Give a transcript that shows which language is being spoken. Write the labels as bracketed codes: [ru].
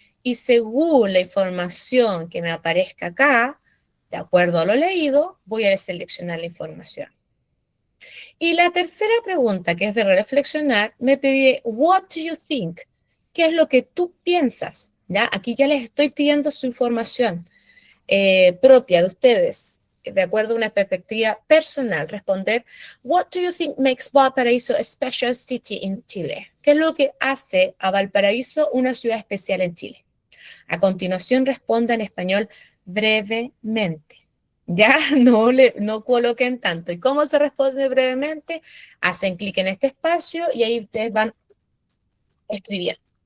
[es] Y según la información que me aparezca acá, de acuerdo a lo leído, voy a seleccionar la información. Y la tercera pregunta, que es de reflexionar, me pide, [en] what do you think? [es] ¿Qué es lo que tú piensas? ¿Ya? Aquí ya les estoy pidiendo su información propia de ustedes, de acuerdo a una perspectiva personal. Responder, [en] what do you think makes Valparaíso a special city in Chile? [es] ¿Qué es lo que hace a Valparaíso una ciudad especial en Chile? A continuación, responda en español brevemente. Ya no coloquen tanto. ¿Y cómo se responde brevemente? Hacen clic en este espacio y ahí ustedes van escribiendo.